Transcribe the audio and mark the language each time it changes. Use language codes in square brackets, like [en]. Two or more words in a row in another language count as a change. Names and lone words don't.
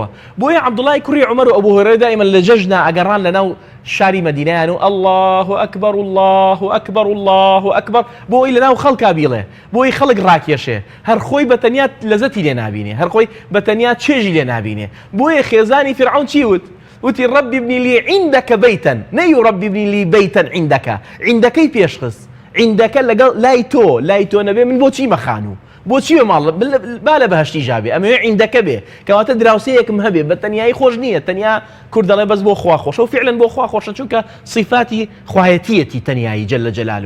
[ckb] بۆیە عەبدوڵای کوڕی عومەر و ئەبوو هورەیرە دائیمەن لە جەژنا ئەگەڕان لەناو شاری مەدینەیان و [ar] الله ئەکبەر الله ئەکبەر الله ئەکبەر [ckb] بۆی لەناو خەڵکا بیڵێ بۆی خەڵک ڕاکێشێ هەر خۆی بەتەنیا لەزەتی لێ نابینێ هەر خۆی بەتەنیا چێژی لێ نابینێ. بۆیە خێزانی فیرعون چی وت؟ وتی [ar] ربي ابني لي عندك بيتا [ckb] نەی [ar] ربي ابني لي بيتا عندك [ckb] عندەکەی پێشخست عندەکە لەگەڵ لای تۆ نەبێ من بۆچی مەخانوو بۆچی ماڵ با لە بەهەشتی ژابێ ئەمەوێ عندەکە بێ کەواتە دراوسەیەکم هەبێ بە تەنیایی خۆش نییە تەنیا کورد دەڵێ بەس بۆ خوا خۆشە و فعلا بۆ خوا خۆشە چونکە صفاتی خوایەتیەتی تەنیایی [ar] جەلە جەلالو.